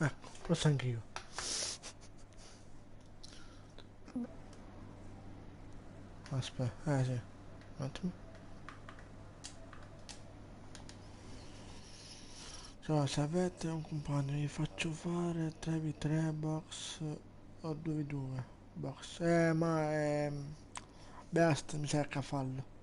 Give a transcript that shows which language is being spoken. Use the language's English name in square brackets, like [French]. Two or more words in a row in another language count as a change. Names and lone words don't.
[Italian] Ecco, forse anch'io. Aspetta, sì. Un attimo. Ciao, se avete un compagno vi faccio fare 3v3 box o 2v2 box. Ma Best mi cerca fallo.